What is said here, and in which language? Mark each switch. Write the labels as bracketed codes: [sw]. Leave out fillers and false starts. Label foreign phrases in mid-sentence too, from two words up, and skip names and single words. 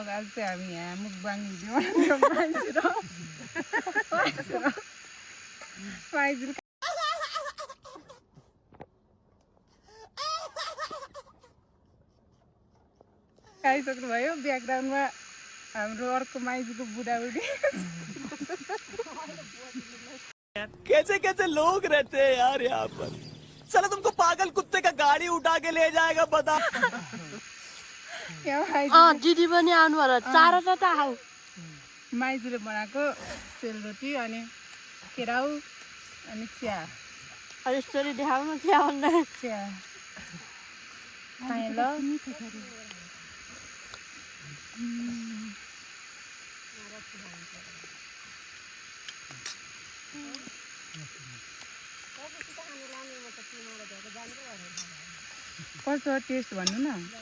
[ne] आज चाहिँ हामी यहाँ मुकबाङ भिडियो खाइसक्नु भयो। ब्याकग्राउन्डमा हाम्रो अर्को माइजूको बुढाबुढी। [hi] कैसे कैसे लोग रहते हैं यार यहाँ पर। चलो तुमको पागल कुत्ते का गाड़ी उठा के ले जाएगा बता। [ne] दिदी पनि आउनु होला, चारवटा त आऊ। माइजूले बनाएको सेलरोटी अनि केराउ अनि चिया। यसरी देखाउनु चिया भन्दा चिया खाएँ ल। कस्तो टेस्ट भन्नु न।